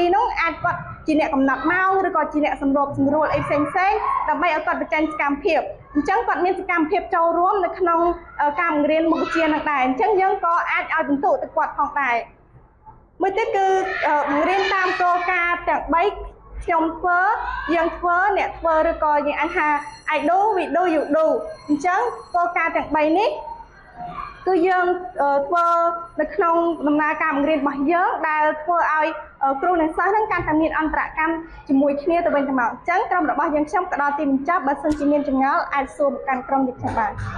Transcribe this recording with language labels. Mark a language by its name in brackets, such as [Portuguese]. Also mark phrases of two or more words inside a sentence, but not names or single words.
[Khmer] នោះអាចគាត់ជាអ្នកកំណត់ម៉ោងឬក៏ជាអ្នកសម្របសម្រួលអីផ្សេងដើម្បីឲ្យគាត់បញ្ចេញសកម្មភាពអញ្ចឹងគាត់មានសកម្មភាពចូលរួមនៅក្នុងការបង្រៀនមុខវិជ្ជា នឹងដែរអញ្ចឹងយើងក៏អាចឲ្យបន្ទុកទៅគាត់ផងដែរមួយទៀតគឺបង្រៀនតាមគោលការណ៍ទាំង3ខ្ញុំធ្វើយើងធ្វើអ្នកធ្វើឬក៏យើងអាចថា [English] I do we do you do [Khmer] អញ្ចឹងគោលការណ៍ទាំង3នេះគឺយើងធ្វើនៅក្នុងដំណើរការបង្រៀនរបស់យើងដែលធ្វើឲ្យគ្រូនិងសិស្សនឹងកាន់តែមានអន្តរកម្មជាមួយគ្នាទៅវិញទៅមកអញ្ចឹងក្រុមរបស់យើងខ្ញុំក៏ដល់ទីបញ្ចប់បើសិនជាមានចម្ងល់អាចសួរមកកាន់ក្រុមយើងខ្ញុំបាន